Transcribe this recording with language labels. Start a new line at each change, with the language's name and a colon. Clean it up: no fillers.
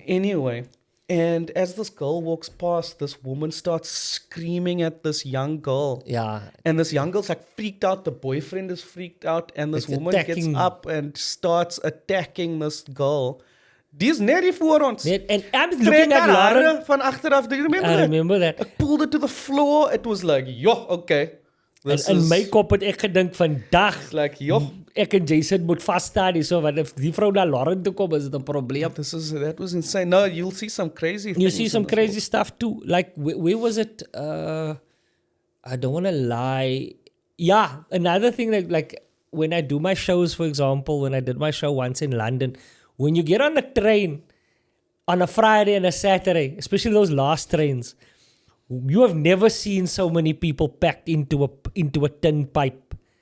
English: Anyway, and as this girl walks past, this woman starts screaming at this young girl. Yeah. And this young girl's like freaked out. The boyfriend is freaked out. And this woman gets up and starts attacking this girl.
Afrikaans: Die is net hier voor ons.
English: And I'm looking at Lauren.
Afrikaans: Van achteraf.
English: Do you remember that? I remember that. I pulled it to the floor. It was like, okay.
Afrikaans: In my kop het ek gedink vandag,
English: like,
Afrikaans: ek en Jason moet vasstaan hier, so, want if die vrou na Lauren toe kom, is het 'n probleem.
English: That was insane. No, you'll see some crazy things. You see some crazy stuff too. Like, where was it? I don't want to lie. Yeah, another thing like when I do my shows, for example, when I did my show once in London, when you get on a train on a Friday and a Saturday, especially those last trains, you have never seen so many people packed into a tin pipe.